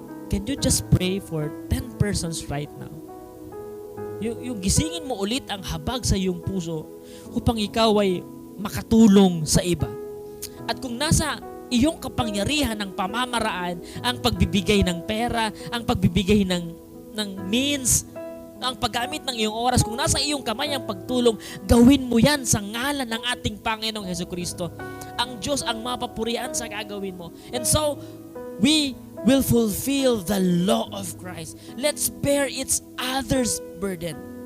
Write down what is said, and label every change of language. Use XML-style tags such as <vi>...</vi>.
<en>Can you just pray for 10 persons right now?</en> <tl>Yung gisingin mo ulit ang habag sa iyong puso upang ikaw ay makatulong sa iba. At kung nasa iyong kapangyarihan ng pamamaraan, ang pagbibigay ng pera, ang pagbibigay ng means, ang paggamit ng iyong oras, kung nasa iyong kamay ang pagtulong, gawin mo yan sa ngalan ng ating Panginoong Hesukristo. Ang Diyos ang mapapurihan sa gagawin mo.</tl> <en>And so, we will fulfill the law of Christ. Let's bear each other's burden.</en>